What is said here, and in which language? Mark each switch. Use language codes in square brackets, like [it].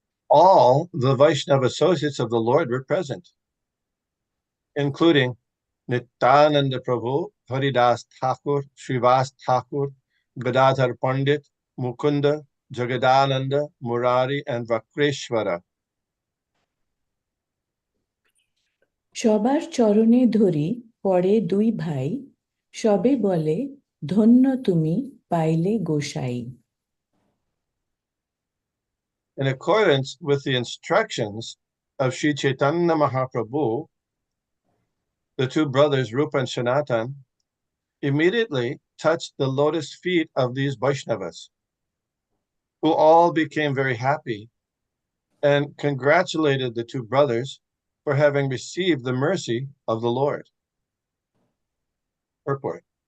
[en] All the Vaishnava associates of the Lord were present, including Nityananda Prabhu, Haridas Thakur, Srivas Thakur, Gadadhar Pandit, Mukunda, Jagadananda, Murari, and Vakreshwara. [bn] সবার চরণে ধরি পরে দুই ভাই সবে বলে ধন্য তুমি পাইলে গোসাই. [en] In accordance with the instructions of Sri Caitanya Mahaprabhu, the two brothers Rupa and Sanatan immediately touched the lotus feet of these Vaishnavas, who all became very happy and congratulated the two brothers for having received the mercy of the Lord. Purport.